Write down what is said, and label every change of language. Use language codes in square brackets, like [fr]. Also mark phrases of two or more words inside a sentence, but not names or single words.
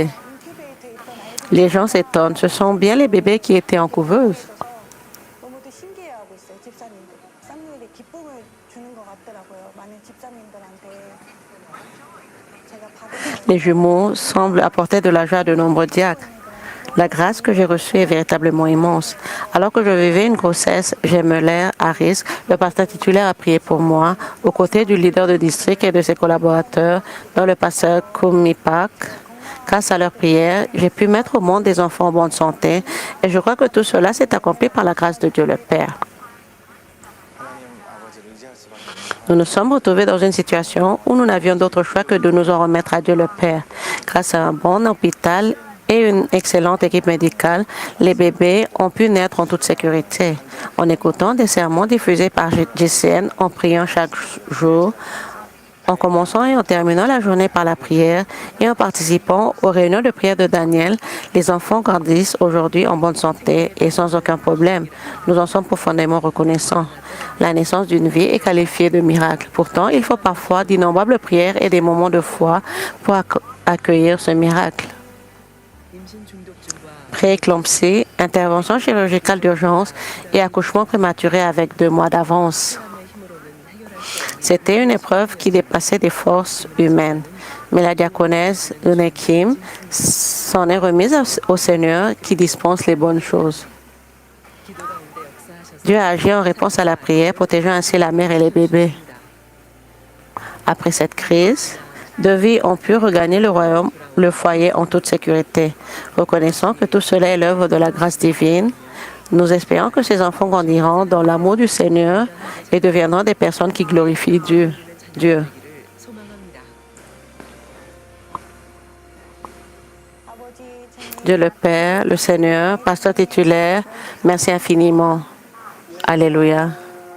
[ko] 인큐베이터에 있던 아이들 [fr] Les gens s'étonnent, ce sont bien les bébés qui étaient en couveuse. [ko] 너무도 신기해하고 있어요, 집사님들. 쌍둥이들이 기쁨을 주는 것 같더라고요. 많은 집사님들한테 제가 받은 [fr] Les jumeaux semblent apporter de la joie à de nombreux diacres. La grâce que j'ai reçue est véritablement immense. Alors que je vivais une grossesse gémellaire à risque, le pasteur titulaire a prié pour moi, aux côtés du leader de district et de ses collaborateurs, dont le pasteur Kumipak Grâce à leur prière, j'ai pu mettre au monde des enfants en bonne santé et je crois que tout cela s'est accompli par la grâce de Dieu le Père. [ko] 하나님 아버지를 의지할 수밖에 없는 [fr] Nous nous sommes retrouvés dans une situation où nous n'avions d'autre choix que de nous en remettre à Dieu le Père. Grâce à un bon hôpital et une excellente équipe médicale, les bébés ont pu naître en toute sécurité. En écoutant des sermons diffusés par GCN, en priant chaque jour, en commençant et en terminant la journée par la prière et en participant aux réunions de prière de Daniel, les enfants grandissent aujourd'hui en bonne santé et sans aucun problème. Nous en sommes profondément reconnaissants. La naissance d'une vie est qualifiée de miracle. Pourtant, il faut parfois d'innombrables prières et des moments de foi pour accueillir ce miracle. [ko] 임신 중독증과 [fr] Prééclampsie, intervention chirurgicale d'urgence et accouchement prématuré avec 2 mois d'avance. [ko] 사람의 힘으로는 해결할 수 없는 [fr] C'était une épreuve qui dépassait des forces humaines. Mais la diaconesse Eune Kim s'en est remise au Seigneur qui dispense les bonnes choses. [ko] 기도 가운데 역사하셔서 [fr] Dieu a agi en réponse à la prière, protégeant ainsi la mère et les bébés. Après cette crise, 2 vies ont pu regagner le royaume, le foyer en toute sécurité. Reconnaissant que tout cela est l'œuvre de la grâce divine, nous espérons que ces enfants grandiront dans l'amour du Seigneur et deviendront des personnes qui glorifient Dieu. [ko] 되기를 소망합니다. 아버지 주님 [fr] Dieu le Père, le Seigneur, pasteur titulaire, merci infiniment. Alléluia.